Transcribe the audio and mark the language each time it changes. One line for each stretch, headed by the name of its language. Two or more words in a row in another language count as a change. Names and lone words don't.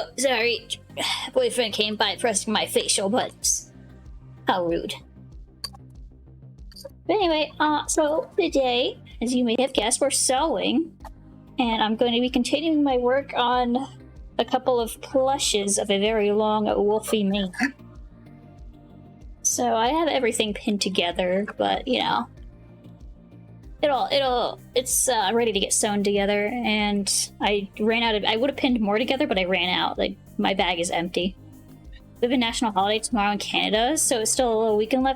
English: Sorry, boyfriend came by pressing my facial buttons. How rude. But anyway, so today, as you may have guessed, we're sewing, and I'm going to be continuing my work on a couple of plushes of a very long wolfy mane. So I have everything pinned together, but you know, it's ready to get sewn together. And I ran out of. I would have pinned more together, but I ran out. Like my bag is empty. We have a national holiday tomorrow in Canada, so it's still a little weekend left.